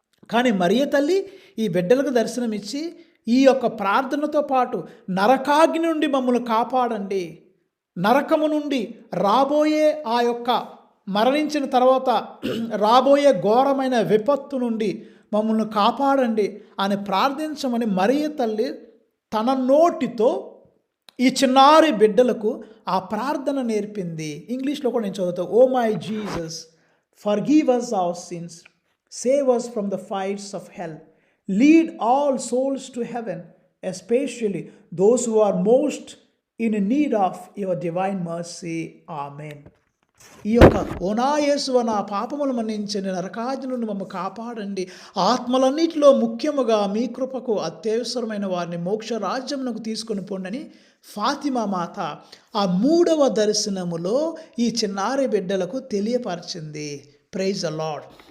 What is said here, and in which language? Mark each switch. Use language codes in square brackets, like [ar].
[te] కానీ మరియ తల్లి ఈ బిడ్డలకు దర్శనమిచ్చి ఈ యొక్క ప్రార్థనతో పాటు నరకాగ్ని నుండి మమ్మల్ని కాపాడండి, నరకము నుండి రాబోయే ఆ యొక్క మరణించిన తర్వాత రాబోయే ఘోరమైన విపత్తు నుండి మమ్మల్ని కాపాడండి అని ప్రార్థించమని మరియ తల్లి తన నోటితో ఈ చిన్నారి బిడ్డలకు ఆ ప్రార్థన నేర్పింది. ఇంగ్లీష్లో కూడా నేను చదువుతాను. Oh my Jesus, forgive [en] us our sins, save us from the fires of hell, lead all souls to heaven, especially those who are most in need of your divine mercy. Amen. [te] ఈ యొక్క ఓనా యేసువ, నా పాపములు మన్నించండి, నరకాగ్ని నుండి మమ్మల్ని కాపాడండి, ఆత్మలన్నిటిలో ముఖ్యముగా మీ కృపకు అత్యవసరమైన వారిని మోక్ష రాజ్యమునకు తీసుకొని పోండని ఫాతిమా మాత ఆ 3వ దర్శనములో ఈ చిన్నారి బిడ్డలకు తెలియపరిచింది. [en] Praise the lord.